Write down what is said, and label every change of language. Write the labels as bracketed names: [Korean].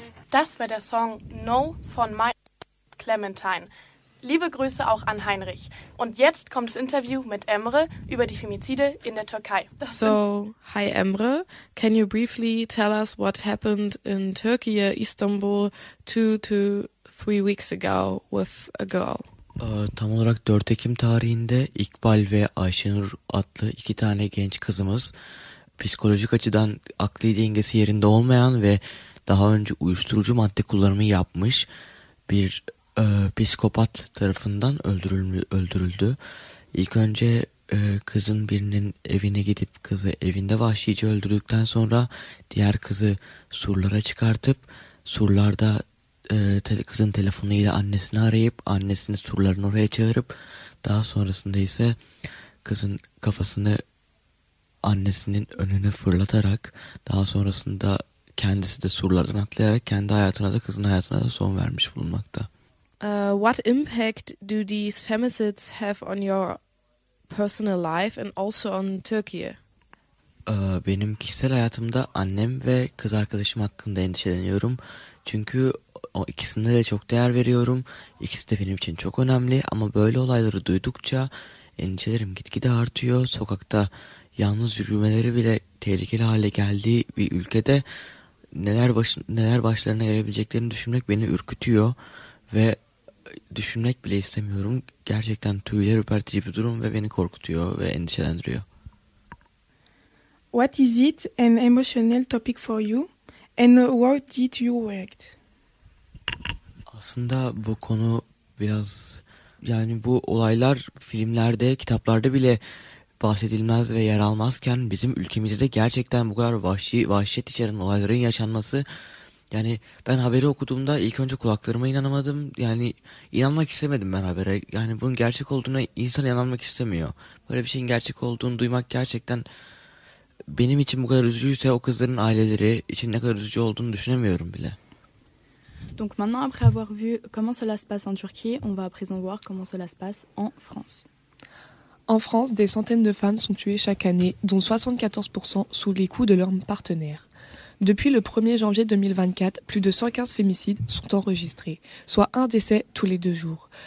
[German] Das war der Song No von My Clementine. Liebe Grüße auch an Heinrich. Und jetzt kommt das Interview mit Emre über die Femizide in der Türkei. Das [English] so, hi Emre. Can you briefly tell us what happened in Turkey, Istanbul, 2 to 3 weeks ago with a girl? [Turkish] Tam olarak 4 Ekim tarihinde İkbal ve Ayşenur adlı iki tane genç kızımız psikolojik açıdan akli dengesi yerinde olmayan ve daha önce uyuşturucu madde kullanımı yapmış bir psikopat tarafından öldürüldü. İlk önce kızın birinin evine gidip kızı evinde vahşice öldürdükten sonra diğer kızı surlara çıkartıp surlarda kızın telefonuyla annesini arayıp annesini surların oraya çağırıp daha sonrasında ise kızın kafasını annesinin önüne fırlatarak daha sonrasında kendisi de surlardan atlayarak kendi hayatına da kızın hayatına da son vermiş bulunmakta. [English] What impact do these femicides have on your personal life and also on Turkey? [Turkish] Benim kişisel hayatımda annem ve kız arkadaşım hakkında endişeleniyorum. Çünkü o ikisine de çok değer veriyorum. İkisi de benim için çok önemli ama böyle olayları duydukça endişelerim gitgide artıyor. Sokakta yalnız yürümeleri bile tehlikeli hale geldiği bir ülkede neler başlarına gelebileceklerini düşünmek beni ürkütüyor ve düşünmek bile istemiyorum. Gerçekten tüyler ürpertici bir durum ve beni korkutuyor ve endişelendiriyor. [English] What is it an emotional topic for you and what did you react? [Turkish] Aslında bu konu biraz yani bu olaylar filmlerde, kitaplarda bile bahsedilmez ve yer almazken bizim ülkemizde gerçekten bu kadar vahşet içeren olayların yaşanması. Yani ben haberi okuduğumda ilk önce kulaklarıma inanamadım. Yani inanmak istemedim ben habere. Yani bunun gerçek olduğuna insan inanmak istemiyor. Böyle bir şeyin gerçek olduğunu duymak gerçekten benim için bu kadar üzücüyse o kızların aileleri için ne kadar üzücü olduğunu düşünemiyorum bile. [French] Donc maintenant après avoir vu comment cela se passe en Turquie, on va à présent voir comment cela se passe en France. En France, des centaines de femmes sont tuées chaque année, dont 74% sous les coups de leurs partenaires. Depuis le 1er janvier 2024, plus de 115 fémicides sont enregistrés, soit un décès tous les deux jours.